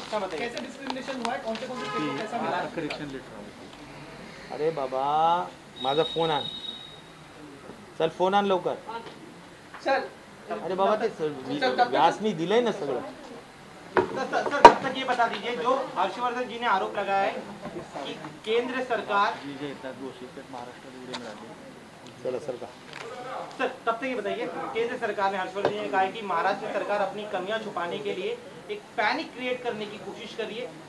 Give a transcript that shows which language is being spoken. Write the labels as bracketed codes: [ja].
[hi] कैसे डिस्क्रिमिनेशन हुआ है, कौन से स्टेट को कैसा मिला है? [mr] अरे बाबा माझा फोन आण, चल फोन आण लवकर। चल अरे बाबा ते व्यासनी दिलंय ना सगळं। [hi] सर तब तक ये बता दीजिए, जो हर्षवर्धन जी ने आरोप लगाया है कि केंद्र सरकार [mr] चला सरकार, [hi] सर तब तक ये बताइए, केंद्र सरकार ने, हर्षवर्धन जी ने कहा है कि महाराष्ट्र सरकार अपनी कमियां छुपाने के लिए एक पैनिक क्रिएट करने की कोशिश कर रही है।